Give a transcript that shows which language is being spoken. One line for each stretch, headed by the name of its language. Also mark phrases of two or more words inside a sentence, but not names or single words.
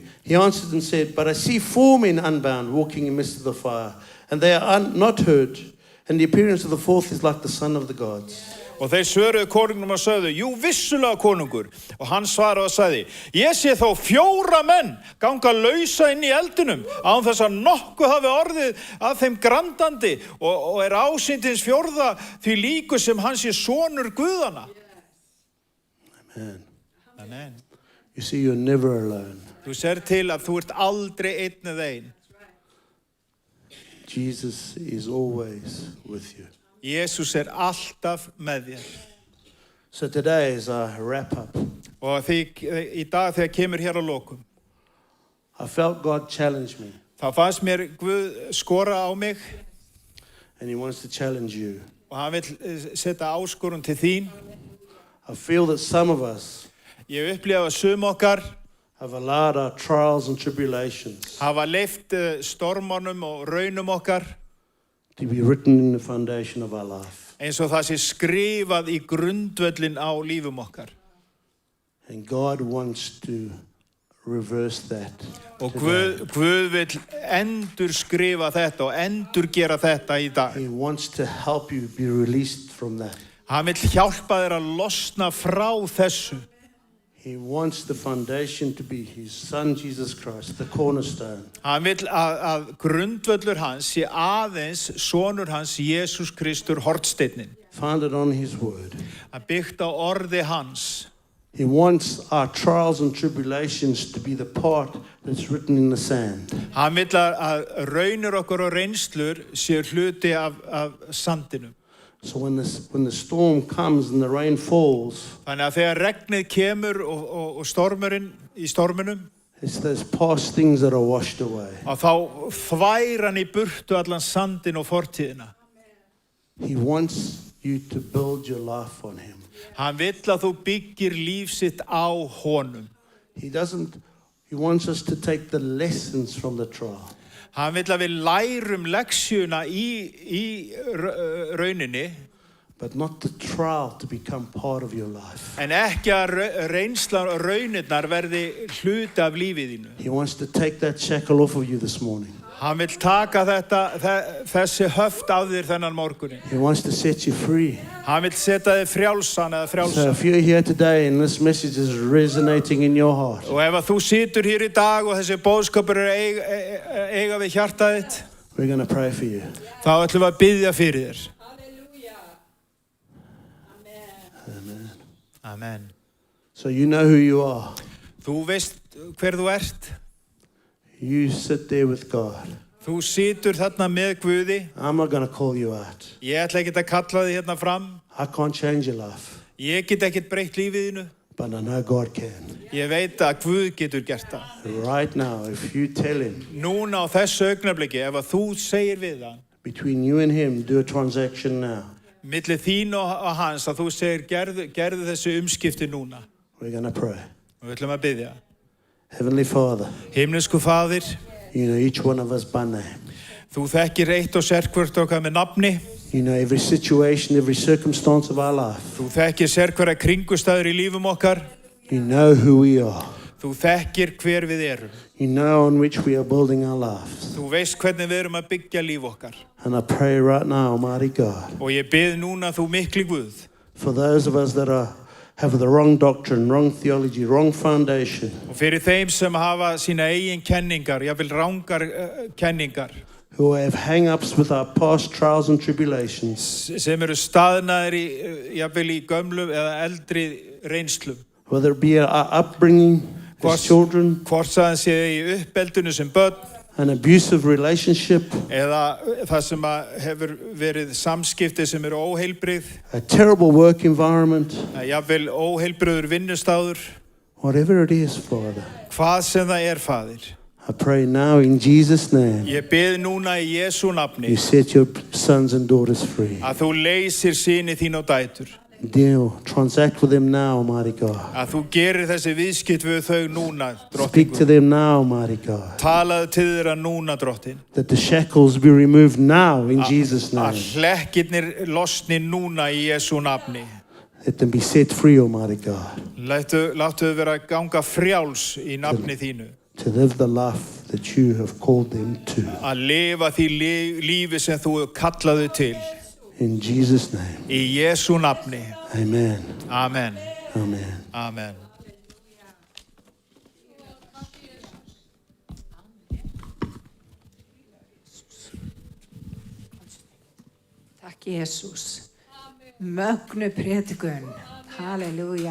English: He answered and said, but I see 4 men unbound walking in the midst of the fire, and they are not hurt, and the appearance of the 4th is like the son of the gods.
Icelandic: Og þeir svöruðu konungnum og sögðu, jú, vissulega konungur. Og hann svaraði og sagði, ég sé þó 4 menn ganga lausa inn í eldinum án þess að nokkuð hafi orðið af þeim grandandi og ásýndins 4. því líku sem hann sé sonur Guðana.
English: Amen.
Icelandic: Amen.
English: You see, you're never alone.
Icelandic: Þú sér til að þú ert aldrei einn eða ein.
English: Jesus is always with you.
Icelandic: Jesús alltaf með þér.
English: So today, as I wrap up,
Icelandic: Og í dag þegar kemur hér á lokum,
English: I felt God challenge me,
Icelandic: þá fannst mér Guð skora á mig
English: and he wants to challenge you.
Icelandic: og hann vill setja áskorun til þín.
English: I feel that some of us
Icelandic: Ég upplifa að sum okkar
English: have allowed our trials and tribulations
Icelandic: hafa leyft stormunum og raunum okkar
English: to be written in the foundation of our life.
Icelandic: eins og það sé skrifað í grundvöllin á lífum okkar.
English: And God wants to reverse that.
Icelandic: Og Guð vill endur skrifa þetta og endur gera þetta í dag.
English: He wants to help you be released from that.
Icelandic: Hann vill hjálpa þér að losna frá þessu.
English: He wants the foundation to be His Son, Jesus Christ, the cornerstone.
Icelandic: Hann vill að grundvöllur hans sé aðeins sonur hans, Jesús Kristur, hornsteinninn.
English: Founded on His word.
Icelandic: Að byggt á orði hans.
English: He wants our trials and tribulations to be the part that's written in the sand.
Icelandic: Hann vill að raunir okkur og reynslur séu hluti af sandinum.
English: So when the storm comes and the rain falls,
Icelandic: Þannig að þegar regnið kemur og stormurinn í storminum,
English: it's those past things that are washed away.
Icelandic: og þá þvær hann í burtu allan sandin og fortíðina.
English: He wants you to build your life on Him.
Icelandic: Hann vill að þú byggir líf sitt á honum.
English: He wants us to take the lessons from the trial.
Icelandic: Hann vill að við lærum leksjuna í rauninni,
English: But not the trial to become part of your life.
Icelandic: en ekki að reynslan og raunirnar verði hluti af lífið þínu.
English: He wants to take that shackle off of you this morning.
Icelandic: Hann vill taka þessi höft af þér þennan morgunin.
English: He wants to set you free.
Icelandic: Hann vill setja þig frjálsan eða
English: So
Icelandic: frjálsan.
English: if you're here today and this message is resonating in your heart,
Icelandic: Og ef að þú situr hér í dag og þessi boðskapur eiga við hjartað þitt,
English: we're going to pray for you.
Icelandic: þá ætlum við að biðja fyrir þér.
English: Amen.
Icelandic: Amen.
English: So you know who you are.
Icelandic: Þú veist hver þú ert.
English: You sit there with God.
Icelandic: Þú situr þarna með Guði.
English: I'm not going to call you out.
Icelandic: Ég ætla ekki að kalla þig hérna fram.
English: I can't change your life.
Icelandic: Ég get ekkert breytt lífið þínu.
English: But I know God can.
Icelandic: Ég veit að Guð getur gert það.
English: Right now, if you tell Him,
Icelandic: Núna á þessu augnabliki, ef að þú segir við hann,
English: between you and Him, do a transaction now.
Icelandic: milli þín og hans, að þú segir gerðu þessu umskipti núna.
English: We're going to pray.
Icelandic: Og við ætlum að biðja.
English: Heavenly Father,
Icelandic: Himnesku Faðir,
English: you know each one of us by name.
Icelandic: þú þekkir eitt og sérhvert okkar með nafni.
English: You know every situation, every circumstance of our life.
Icelandic: Þú þekkir sérhverja kringustæður í lífum okkar.
English: You know who we are.
Icelandic: Þú þekkir hver við erum.
English: You know on which we are building our lives.
Icelandic: Þú veist hvernig við erum að byggja líf okkar.
English: And I pray right now, Almighty God,
Icelandic: Og ég bið núna þú mikli Guð.
English: for those of us that have the wrong doctrine, wrong theology, wrong foundation,
Icelandic: Og fyrir þeim sem hafa sína eigin kenningar, jafnvel rangar kenningar,
English: who have hang-ups with our past trials and tribulations,
Icelandic: sem eru staðnaðir jafnvel í gömlum eða eldri reynslum.
English: whether it be our upbringing as children,
Icelandic: Hvort það sé í uppeldinu sem börn,
English: an abusive relationship,
Icelandic: eða það sem hefur verið samskipti sem eru óheilbrigð,
English: a terrible work environment,
Icelandic: jafnvel óheilbrigður vinnustáður,
English: whatever it is, Father,
Icelandic: hvað sem það er, Faðir.
English: I pray now in Jesus' name,
Icelandic: Ég bið núna í Jesú nafni
English: you set your sons and daughters free.
Icelandic: að þú leysir syni þín og dætur,
English: Deal, transact with them now, Almighty God.
Icelandic: að þú gerir þessi viðskipt við þau núna,
English: Speak to
Icelandic: drottningur.
English: them now, Almighty God.
Icelandic: Talaðu til þeirra núna, drottin.
English: That the shackles be removed now in Jesus'
Icelandic: Að
English: name.
Icelandic: hlekkirnir losni núna í Jesú nafni.
English: Let them be set free, Almighty God,
Icelandic: Láttu þau vera að ganga frjáls í nafni þínu.
English: to live the life that you have called them to.
Icelandic: Að lifa því lífi sem þú kallaðu til.
English: In Jesus' name,
Icelandic: Í Jesú nafni.
English: amen,
Icelandic: Amen.
English: amen.
Icelandic: Amen. Takk Jesús. Mögnu prédikun. Halleluja.